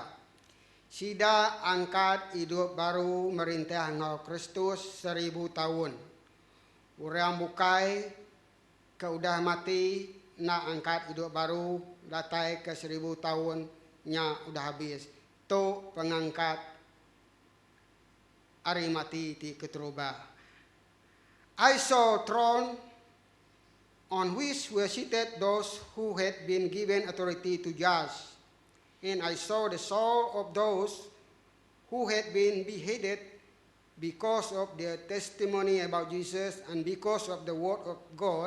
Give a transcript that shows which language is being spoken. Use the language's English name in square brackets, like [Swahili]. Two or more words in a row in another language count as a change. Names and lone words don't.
[Iban] Sida angkat hidup baru merintah ngau Kristus 1000 tahun. Orang bukai ke udah mati nak angkat hidup baru datai ke 1000 tahun nya udah habis. Tu pengangkat hari mati ti keteruba. [English] I saw throne on which were seated those who had been given authority to judge. And I saw the soul of those who had been beheaded because of their testimony about Jesus and because of the word of God.